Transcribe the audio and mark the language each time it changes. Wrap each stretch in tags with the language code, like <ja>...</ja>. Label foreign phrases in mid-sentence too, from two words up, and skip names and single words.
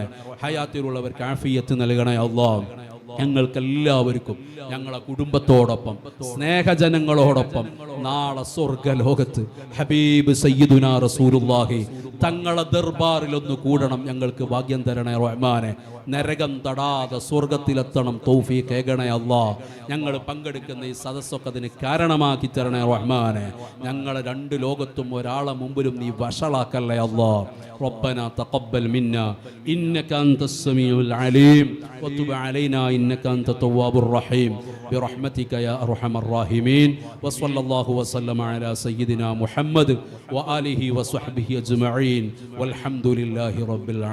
<ml>ഹയാത്തിലുള്ളവർക്ക് ആഫിയത്ത് നൽകണേ അല്ലാഹ്. ഞങ്ങൾക്കെല്ലാവർക്കും ഞങ്ങളെ കുടുംബത്തോടൊപ്പം സ്നേഹജനങ്ങളോടൊപ്പം നാളെ സ്വർഗലോകത്ത്</ml> <ar>حبيب سيدنا رسول الله</ar> <ml>തങ്ങളെ ദർബാറിലൊന്ന് കൂടണം. ഞങ്ങൾക്ക് ഭാഗ്യം തരണേ റഹ്മാനെ. നരകം തടാതെ സ്വർഗത്തിലെത്തണം തൗഫീഖ് ഏകണേ അല്ലാഹ്. ഞങ്ങൾ പങ്കെടുക്കുന്ന ഈ സദസ്സൊക്കെ അതിന് കാരണമാക്കി തരണേ റഹ്മാനെ. ഞങ്ങളെ രണ്ട് ലോകത്തും ഒരാളെ മുമ്പിലും നീ വഷളാക്കല്ലേ അല്ലാഹ്.</ml> <ar>ربنا تقبل منا إنك أنت السميع العليم وتب علينا إنك أنت التواب الرحيم برحمتك يا أرحم الراحمين. وصلى الله وسلم على سيدنا محمد وآله وصحبه أجمعين والحمد لله رب العالمين.</ar>